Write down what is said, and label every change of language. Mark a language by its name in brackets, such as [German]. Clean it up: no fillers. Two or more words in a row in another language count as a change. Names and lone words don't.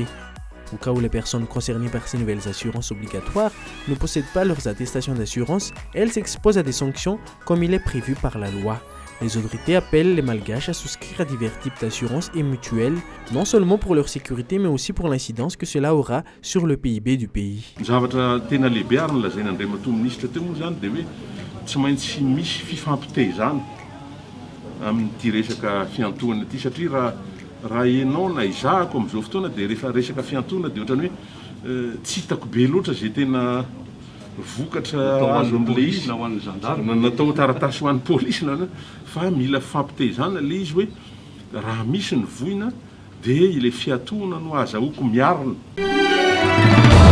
[French] Au cas où les personnes concernées par ces nouvelles assurances obligatoires ne possèdent pas leurs attestations d'assurance, elles s'exposent à des sanctions comme il est prévu par la loi. Les autorités appellent les Malgaches à souscrire à divers types d'assurances et mutuelles, non seulement pour leur sécurité mais aussi pour l'incidence que cela aura sur le PIB du pays. [Malagasy] Zavatra tena lehibe ary nolazaina Andriamatoa ministra teo moa zany dia hoe tsy maintsy misy fifampitezana amin'ity resaka fiantohana ity satria raha ianao na izahako amin'izao fotoana dia rehefa resaka fiantohana dia ohatrany hoe tsy hitako be loatra zay tena vokatra azo amin'ilay izy natao taratasy ho an'ny polisy fa mila fampitezana ilay izy hoe raha misy ny voina dia ilay fiantohana no azahoako miarina.